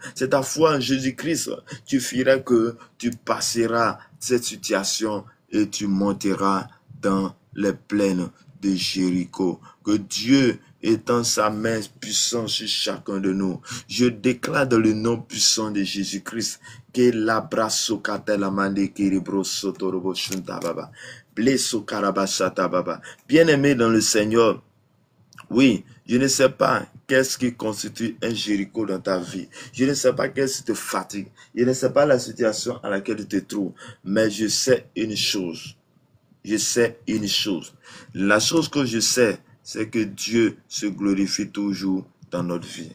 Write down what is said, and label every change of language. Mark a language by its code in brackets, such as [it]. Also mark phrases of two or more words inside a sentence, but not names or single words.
[fr] C'est ta foi en Jésus-Christ qui fera que tu passeras cette situation et tu monteras dans les plaines de Jéricho. Que Dieu étend sa main puissante sur chacun de nous. Je déclare dans le nom puissant de Jésus-Christ que l'abrasso katalamande kiribro sotorobo shunta baba. Blesso karabashata baba. Bien-aimé dans le Seigneur, oui, je ne sais pas qu'est-ce qui constitue un Jéricho dans ta vie. Je ne sais pas qu'est-ce qui te fatigue. Je ne sais pas la situation à laquelle tu te trouves. Mais je sais une chose. Je sais une chose. La chose que je sais, c'est que Dieu se glorifie toujours dans notre vie.